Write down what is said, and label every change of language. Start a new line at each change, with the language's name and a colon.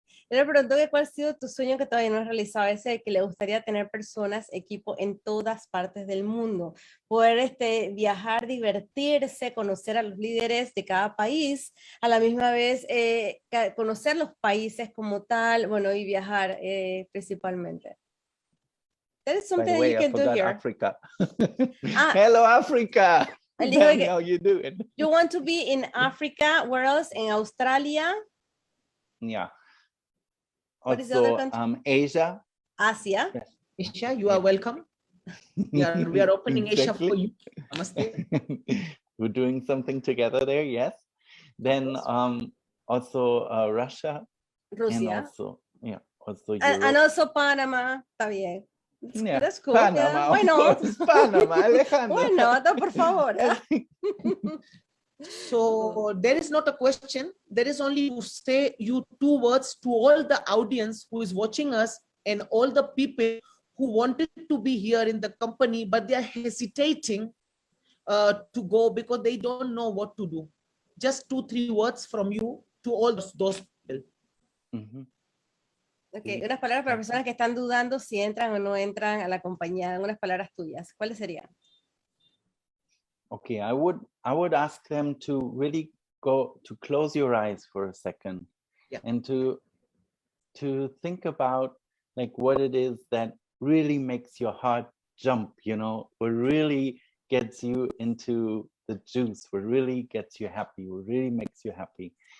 Spanish: Yo le pregunto que cuál ha sido tu sueño que todavía no has realizado, ese de que le gustaría tener personas, equipo en todas partes del mundo, poder viajar, divertirse, conocer a los líderes de cada país, a la misma vez conocer los países como tal, bueno, y viajar principalmente.
English: That is something that you can do here. Africa. Hello, Africa. How you doing? You want to be in Africa? Where else? In Australia? Yeah. What is the other Also, country? Asia. Asia. Yes. Asia, you are welcome. We are opening Asia for you. Namaste. We're doing something together there, yes. Then also Russia. Russia. And also Europe. And also Panama.
Spanish: Está bien.
English: Yeah. That's cool. Panama, Yeah. Why not? Panama, Alejandra. Why not?
Spanish: Por favor.
English: So there is not a question. There is only to say you 2 words to all the audience who is watching us and all the people who wanted to be here in the company, but they are hesitating to go because they don't know what to do. Just 2-3 words from you to all those people. Mm-hmm.
Spanish: Okay, unas palabras para personas que están dudando si entran o no entran a la compañía, unas palabras tuyas. ¿Cuáles serían?
English: Okay, I would ask them to really go to close your eyes for a second, and to think about like what it is that really makes your heart jump, what really gets you into the juice, what really gets you happy, what really makes you happy.